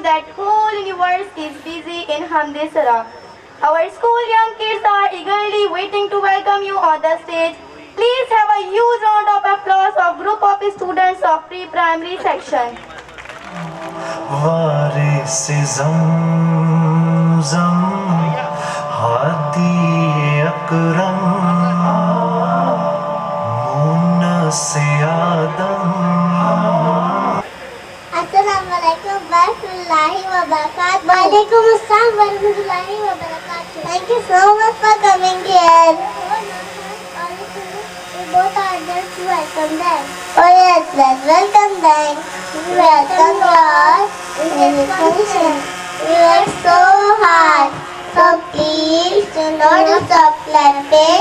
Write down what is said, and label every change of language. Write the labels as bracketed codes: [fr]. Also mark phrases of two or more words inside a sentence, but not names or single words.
[en] whole universe is busy in Hamdi Salah. Our school young kids are eagerly waiting to welcome you on the stage. Please have a huge round of applause of group of students of pre-primary section. वारिस ज़मज़म हादी अकरम मुन्नस आदम [ar] السلام عليكم ورحمة الله وبركاته. وعليكم السلام ورحمة الله وبركاته. [en] Thank you so much for coming here. We both are there to welcome them. Oh yes, let's welcome them. Welcome yours. We work so hard. So please do not stop clapping.